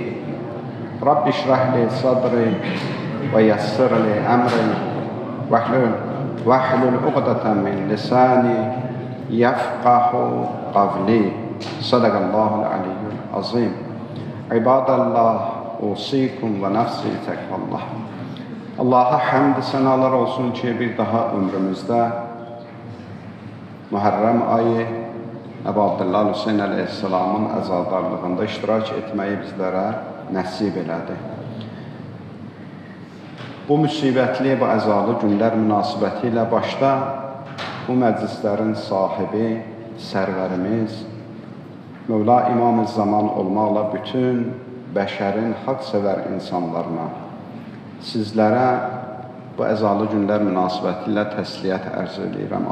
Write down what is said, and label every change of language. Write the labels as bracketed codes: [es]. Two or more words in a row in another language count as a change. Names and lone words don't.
[ar] رب اشرح لي صدري ويسر لي أمري واحلل عقدة من لساني يفقه قولي. صدق الله العلي العظيم. عباد الله، أوصيكم ونفسي تقوى الله. [az] Allaha həmd sənalar olsun ki, bir daha ömrümüzdə Muharrem ayı Əbu Abdullah Hüseyn əleyhissalamın əzadarlığında iştirak etməyi bizlərə nəsib elədi. Bu müsibətli, bu əzalı günlər münasibəti ilə başda bu məclislərin sahibi, sərvərimiz, Mövla İmam-ı Zaman olmaqla bütün bəşərin haqq-sevər insanlarına, sizlərə bu əzalı günlər münasibəti ilə təsliyyət ərz edirəm.